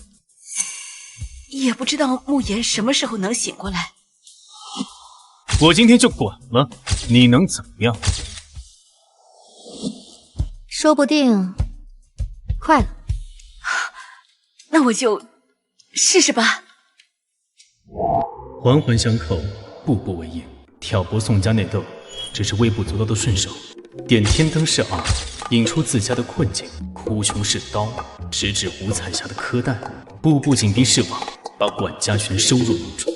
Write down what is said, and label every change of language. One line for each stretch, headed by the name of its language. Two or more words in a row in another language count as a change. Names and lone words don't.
Chinese: 也不知道慕言什麼時候能醒過來。我今天就管了，你能怎麼樣？說不定快了。那我就試試吧。環環相扣，步步為營，挑撥宋家內鬥，只是微不足道的順手。點天燈是二，引出自家的困境；哭窮是刀，直指五彩霞的柯蛋；步步緊逼是網，把管家權收入囊中。